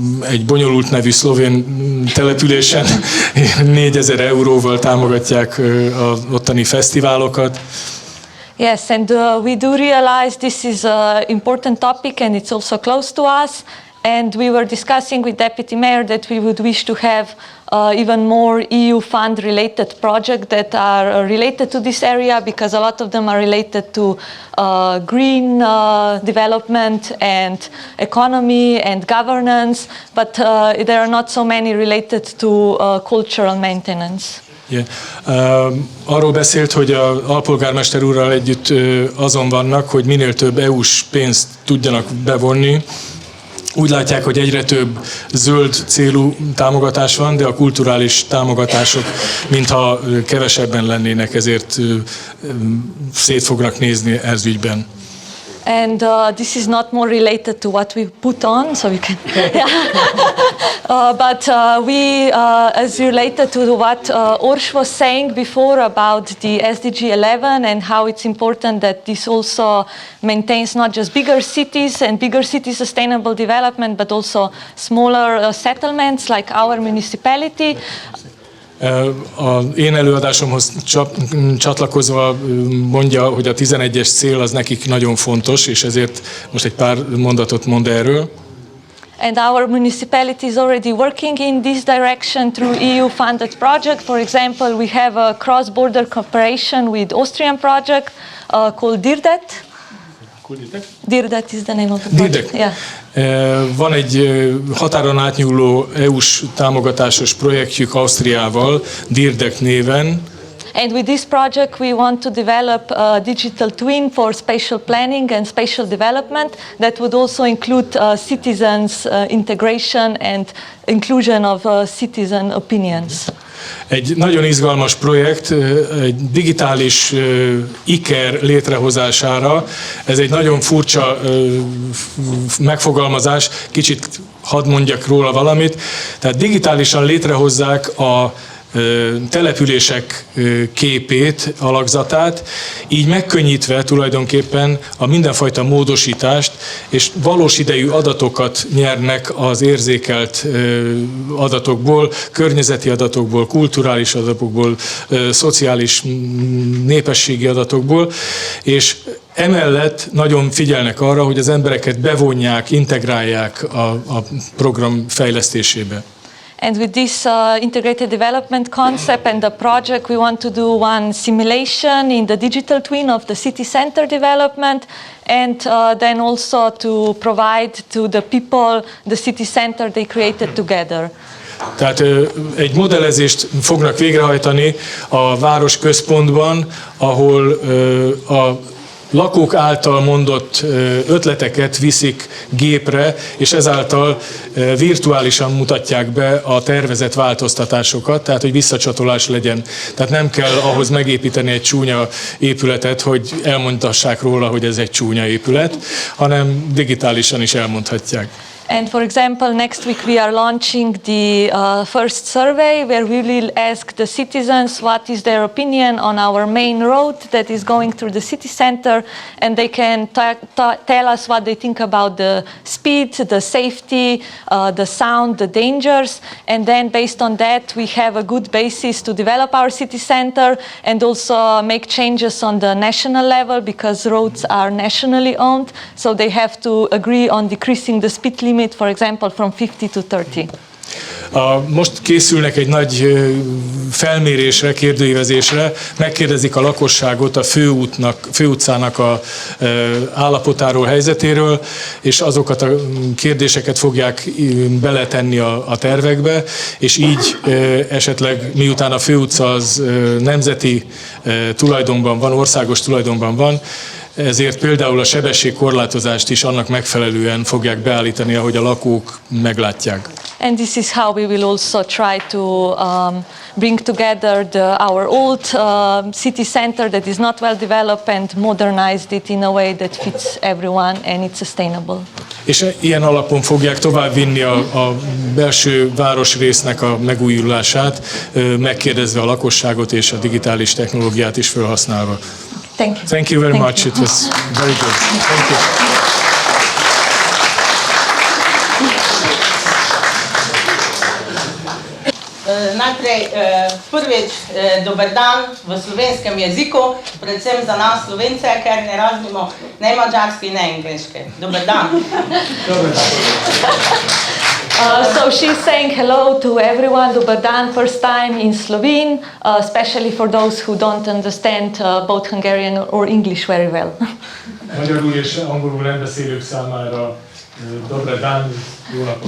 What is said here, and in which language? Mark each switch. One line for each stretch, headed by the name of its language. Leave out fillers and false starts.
Hungarian: Egy bonyolult nevű szlovén településen 4000 euróval támogatják az ottani fesztiválokat.
English: Yes, and we do realize this is an important topic and it's also close to us. And we were discussing with Deputy Mayor that we would wish to have even more EU fund related projects that are related to this area, because a lot of them are related to green development and economy and governance, but there are not so many related to cultural maintenance. Yeah.
Hungarian: Arról beszélt, hogy az alpolgármester úrral együtt azon vannak, hogy minél több EU-s pénzt tudjanak bevonni. Úgy látják, hogy egyre több zöld célú támogatás van, de a kulturális támogatások mintha kevesebben lennének, ezért szét fognak nézni ez ügyben.
English: And this is not more related to what we put on, so we can. But we is related to what Ors was saying before about the SDG 11 and how it's important that this also maintains not just bigger cities and bigger city sustainable development, but also smaller settlements like our municipality.
Hungarian: Az én előadásomhoz csatlakozva mondja, hogy a 11-es cél az nekik nagyon fontos, és ezért most egy pár mondatot mond erről.
English: And our municipality is already working in this direction through EU-funded project. For example, we have a cross-border cooperation with Austrian project called DIRDET. DIRDET is the name of the project. Yeah.
Hungarian: Van egy határon átnyúló EU-s támogatásos projektjük Ausztriával, DIRDET néven.
English: And with this project we want to develop a digital twin for spatial planning and spatial development that would also include citizens' integration and inclusion of citizen opinions.
Hungarian: Egy nagyon izgalmas projekt, egy digitális iker létrehozására. Ez egy nagyon furcsa megfogalmazás, kicsit hadd mondjak róla valamit. Tehát digitálisan létrehozzák a települések képét, alakzatát, így megkönnyítve tulajdonképpen a mindenfajta módosítást, és valós idejű adatokat nyernek az érzékelt adatokból, környezeti adatokból, kulturális adatokból, szociális népességi adatokból, és emellett nagyon figyelnek arra, hogy az embereket bevonják, integrálják a program fejlesztésébe.
English: And with this integrated development concept and the project, we want to do one simulation in the digital twin of the city center development, and then also to provide to the people the city center they created together.
Hungarian: Tehát egy modellezést fognak végrehajtani a város központban, ahol a lakók által mondott ötleteket viszik gépre, és ezáltal virtuálisan mutatják be a tervezett változtatásokat, tehát hogy visszacsatolás legyen. Tehát nem kell ahhoz megépíteni egy csúnya épületet, hogy elmondhassák róla, hogy ez egy csúnya épület, hanem digitálisan is elmondhatják.
English: And for example, next week we are launching the first survey where we will ask the citizens what is their opinion on our main road that is going through the city center, and they can tell us what they think about the speed, the safety, the sound, the dangers, and then based on that we have a good basis to develop our city center and also make changes on the national level, because roads are nationally owned, so they have to agree on decreasing the speed limit, for example, from 50 to 30.
Hungarian: Most készülnek egy nagy felmérésre, kérdőívezésre, megkérdezik a lakosságot a főutcának a állapotáról, helyzetéről, és azokat a kérdéseket fogják beletenni a tervekbe, és így esetleg miután a főutca az nemzeti tulajdonban van, országos tulajdonban van, ezért például a sebességkorlátozást is annak megfelelően fogják beállítani, ahogy a lakók meglátják.
English: And this is how we will also try to bring together our old city center that is not well developed and modernized it in a way that fits everyone and it's sustainable.
Hungarian: És ilyen alapon fogják továbbvinni a belső városrésznek a megújulását, megkérdezve a lakosságot és a digitális technológiát is felhasználva.
English: Thank you. Thank you very much. It was very good. Thank you.
Slovenian: Najprej prvič dober dan v slovenskem jeziku, predvsem za nas Slovence, ker ne razumemo ne mađarski, ne angleški. Dober dan.
English: So she's saying hello to everyone,
Slovenian: dober dan,
English: first time in Slovene, especially for those who don't understand both Hungarian or English very well.
Hungarian: Magyarul és angolul nem beszélők számára
Slovenian: dober dan,
Hungarian: jó napot.